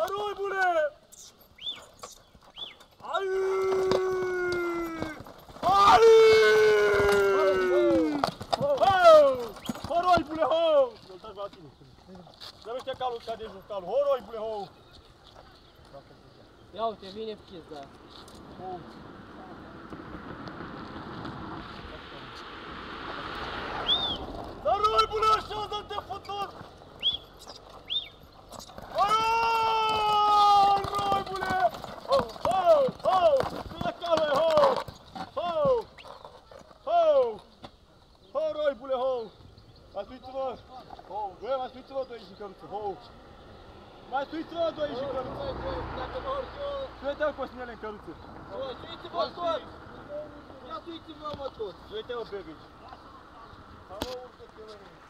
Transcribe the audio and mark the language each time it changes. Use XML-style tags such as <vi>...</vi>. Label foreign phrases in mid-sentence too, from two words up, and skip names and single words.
<ro>roibule! Ai! Ai! Ho, roibule, ho! Nu-l la tine. Dă-mi ăștia calul ăsta de jos, calul. Ho, roibule, ho! Ia uite, vine pizda. Dar roibule, așează-te, futur! Roibule! Ho, ho, ho! Vine calul, ho! Ho! Ho! Ho, roibule, ho! Mai suiți-vă! Ho! Băi, mai suiți-vă doi și căruță, ho! Mai suiți-vă doi și căruță! Dacă mă urc eu... Suite-mă Cosminele în căruță! Suiți-vă tot! Ia suiți-vă mă tot! Suite-mă Bebici! Hai mă, urcă-te mă!</ro>